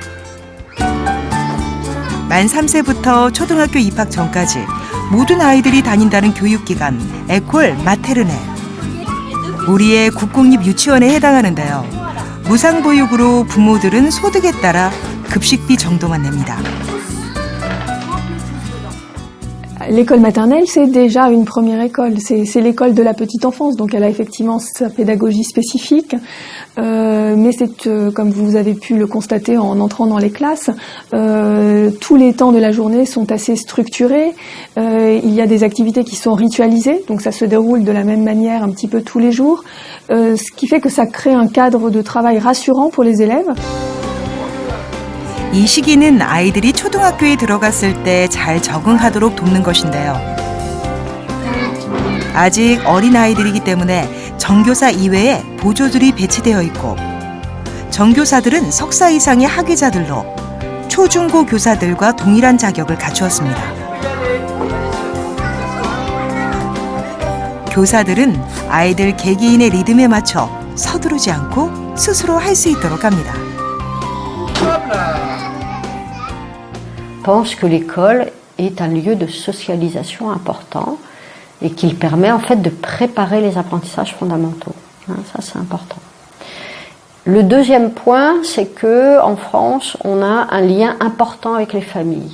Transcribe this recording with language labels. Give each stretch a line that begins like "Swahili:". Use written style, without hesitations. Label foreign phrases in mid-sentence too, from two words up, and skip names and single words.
Korean: 만 3세부터 초등학교 입학 전까지 모든 아이들이 다닌다는 교육기관 에콜 마테르네. 우리의 국공립 유치원에 해당하는데요. 무상보육으로 부모들은 소득에 따라 급식비 정도만 냅니다.
French: L'école maternelle, c'est déjà une première école. C'est l'école de la petite enfance, donc elle a effectivement sa pédagogie spécifique. Mais c'est, comme vous avez pu le constater en entrant dans les classes, tous les temps de la journée sont assez structurés. Il y a des activités qui sont ritualisées, donc ça se déroule de la même manière un petit peu tous les jours. Ce qui fait que ça crée un cadre de travail rassurant pour les élèves.
Korean: 이 시기는 아이들이 초등학교에 들어갔을 때 잘 적응하도록 돕는 것인데요. 아직 어린 아이들이기 때문에 정교사 이외에 보조들이 배치되어 있고 정교사들은 석사 이상의 학위자들로 초중고 교사들과 동일한 자격을 갖추었습니다. 교사들은 아이들 개개인의 리듬에 맞춰 서두르지 않고 스스로 할 수 있도록 합니다.
French: Je pense que l'école est un lieu de socialisation important et qu'il permet en fait de préparer les apprentissages fondamentaux. Ça, c'est important. Le deuxième point, c'est que en France, on a un lien important avec les familles.